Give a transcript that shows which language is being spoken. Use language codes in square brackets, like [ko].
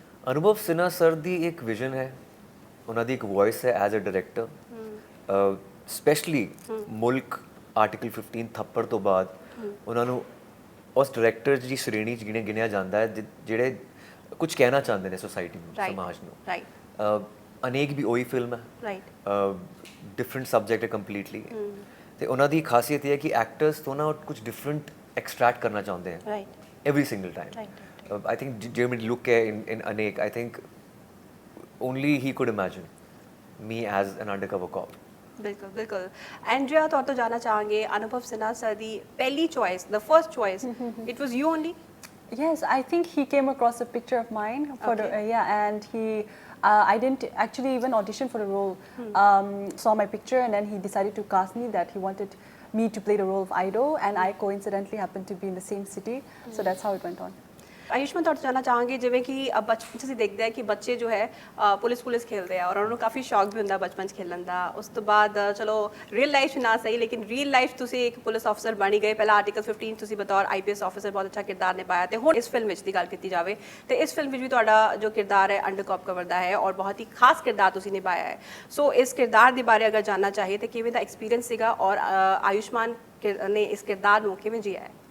[pa] ਅਨੁਭਵ Sinha sir ਦੀ ਇੱਕ vision ਹੈ ਉਹਨਾਂ ਦੀ ਇੱਕ ਵੌਇਸ ਹੈ [en] as a director [pa] ਸਪੈਸ਼ਲੀ ਮੁਲਕ ਆਰਟੀਕਲ 15 ਥੱਪੜ ਤੋਂ ਬਾਅਦ ਉਹਨਾਂ ਨੂੰ ਉਸ ਡਾਇਰੈਕਟਰ ਦੀ ਸ਼੍ਰੇਣੀ 'ਚ ਗਿਣਿਆ ਜਾਂਦਾ ਹੈ ਜਿਹੜੇ ਕੁਝ ਕਹਿਣਾ ਚਾਹੁੰਦੇ ਨੇ ਸੋਸਾਇਟੀ ਨੂੰ ਸਮਾਜ ਨੂੰ [en] right [pa] ਅਨੇਕ ਵੀ ਉਹੀ ਫਿਲਮ ਹੈ [en] right [pa] ਡਿਫਰੈਂਟ ਸਬਜੈਕਟ ਹੈ ਕੰਪਲੀਟਲੀ ਤੇ ਉਹਨਾਂ ਦੀ ਖਾਸੀਅਤ ਇਹ ਹੈ ਕਿ ਐਕਟਰਸ ਤੋਂ ਨਾ ਕੁਝ ਡਿਫਰੈਂਟ ਐਕਸਟ੍ਰੈਕਟ ਕਰਨਾ ਚਾਹੁੰਦੇ ਹੈ [en] Right every single time. I think Jeremy Luke in Anek, I think only he could imagine me as an undercover cop. [pa] ਬਿਲਕੁਲ ਬਿਲਕੁਲ ਐਂਡਰੀਆ ਤੁਹਾਡੇ ਤੋਂ ਜਾਨਣਾ ਚਾਹਾਂਗੇ ਅਨੁਭਵ ਸਿਨਹਾ ਸਰ ਦੀ ਪਹਿਲੀ choice [en] The first choice it was you only Yes, I think he came across a picture of mine for Okay. and he I didn't actually even audition for the role. Saw my picture and then he decided to cast me that he wanted me to play the role of Ido and I coincidentally happened to be in the same city, so that's how it went on. [pa] Ayushman ਤੁਹਾਡੇ ਤੋਂ ਜਾਨਣਾ ਚਾਹਾਂਗੇ ਜਿਵੇਂ ਕਿ ਬਚਪਨ 'ਚ ਅਸੀਂ ਦੇਖਦੇ ਹਾਂ ਕਿ ਬੱਚੇ ਜੋ ਹੈ ਪੁਲਿਸ ਖੇਲਦੇ ਆ ਔਰ ਉਹਨਾਂ ਨੂੰ ਕਾਫੀ ਸ਼ੌਕ ਵੀ ਹੁੰਦਾ ਬਚਪਨ 'ਚ ਖੇਲਣ ਦਾ ਉਸ ਤੋਂ ਬਾਅਦ ਚਲੋ ਰੀਅਲ ਲਾਈਫ 'ਚ ਨਾ ਸਹੀ ਲੇਕਿਨ ਰੀਅਲ ਲਾਈਫ ਤੁਸੀਂ ਇੱਕ ਪੁਲਿਸ ਅਫਸਰ ਬਣੀ ਗਏ ਪਹਿਲਾਂ ਆਰਟੀਕਲ 15 ਤੁਸੀਂ ਬਤੌਰ ਆਈਪੀਐਸ ਅਫਸਰ ਬਹੁਤ ਅੱਛਾ ਕਿਰਦਾਰ ਨਿਭਾਇਆ ਤੇ ਹੁਣ ਇਸ ਫਿਲਮ ਵਿੱਚ ਦੀ ਗੱਲ ਕੀਤੀ ਜਾਵੇ ਤੇ ਇਸ ਫਿਲਮ ਵਿੱਚ ਵੀ ਤੁਹਾਡਾ ਜੋ ਕਿਰਦਾਰ ਹੈ ਅੰਡਰ ਕਵਰ ਦਾ ਹੈ ਔਰ ਬਹੁਤ ਹੀ ਖਾਸ ਕਿਰਦਾਰ ਤੁਸੀਂ ਨਿਭਾਇਆ ਹੈ ਸੋ ਇਸ ਕਿਰਦਾਰ ਦੇ ਬਾਰੇ ਅਗਰ ਜਾਨਣਾ ਚਾਹੀਏ ਤਾਂ ਕਿਵੇਂ ਦਾ ਐਕਸਪੀਰੀਅੰਸ ਸੀਗਾ ਔਰ ਆਯੁਸ਼ਮਾਨ ਨੇ ਇਸ ਕਿਰਦਾਰ ਨੂੰ ਕਿਵੇਂ ਜੀਆ ਹੈ